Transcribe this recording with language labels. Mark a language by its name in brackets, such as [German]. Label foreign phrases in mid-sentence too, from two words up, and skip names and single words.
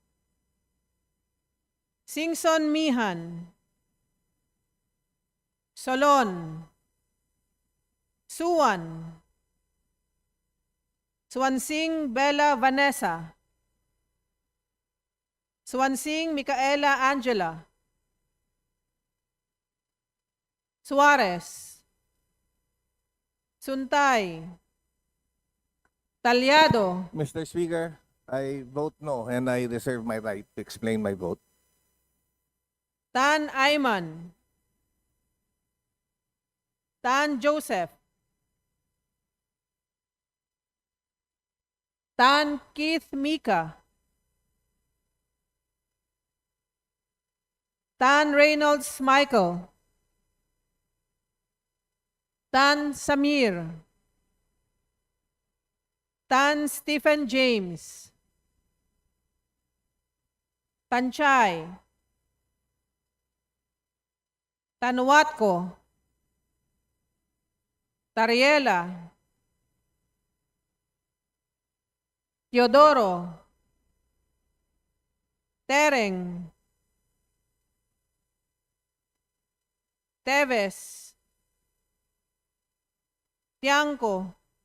[English] Singson Mihan, Solon, Suwan, Swansing Bella Vanessa, Swansing Micaela Angela, Suarez, Suntay, Talyado, Mr. Speaker, I vote no and I reserve my right to explain my vote. Tan Ayman, Tan Joseph, Tan Keith Mika, Tan Reynolds Michael, Tan Samir, Tan Stephen James, Tanchay, Tanuatco, Tariela, Teodoro, Tereng, Teves, Tiangco,